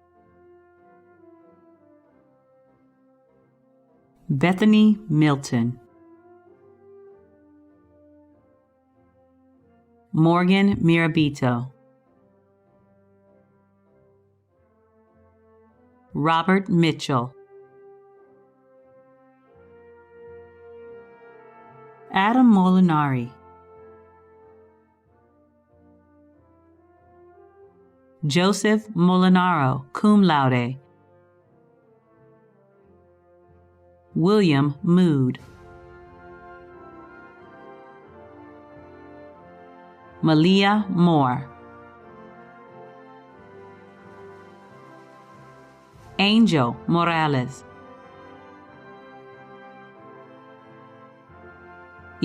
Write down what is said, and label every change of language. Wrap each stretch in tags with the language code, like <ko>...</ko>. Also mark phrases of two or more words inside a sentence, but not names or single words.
<en>Bethany Milton. Morgan Mirabito. Robert Mitchell. Adam Molinari. Joseph Molinaro,</en> <la>cum laude.</la> <en>William Mood. Malia Moore. Angel Morales.</en>